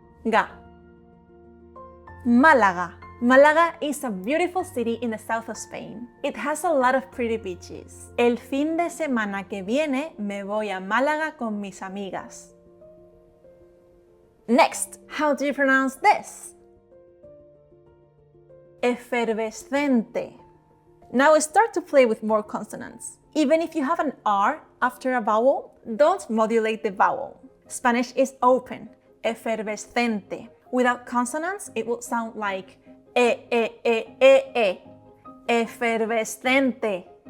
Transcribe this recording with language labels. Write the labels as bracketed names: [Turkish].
[English] Ga. Malaga. Málaga is a beautiful city in the south of Spain. It has a lot of pretty beaches. [Spanish] El fin de semana que viene me voy a Málaga con mis amigas. [English] Next, how do you pronounce this? Efervescente. Now start to play with more consonants. Even if you have an R after a vowel, don't modulate the vowel. Spanish is open. Efervescente. Without consonants, it will sound like Efervescente.